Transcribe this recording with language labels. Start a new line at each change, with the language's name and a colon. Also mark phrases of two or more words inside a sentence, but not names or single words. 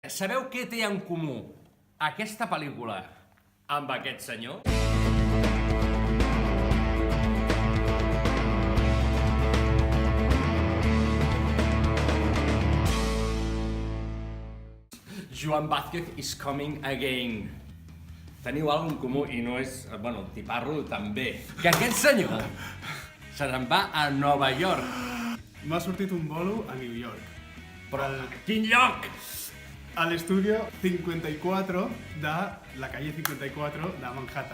Catalan: Sabeu què té en comú aquesta pel·lícula amb aquest senyor?
English: Joan Vázquez is coming again.
Catalan: Teniu alguna cosa en comú i no és... Bueno, t'hi parlo també. Que aquest senyor se n'en va a Nova York. M'ha sortit un bolo a New York. Però a quin lloc?
Spanish: Al estudio 54 de la calle 54 de Manhattan.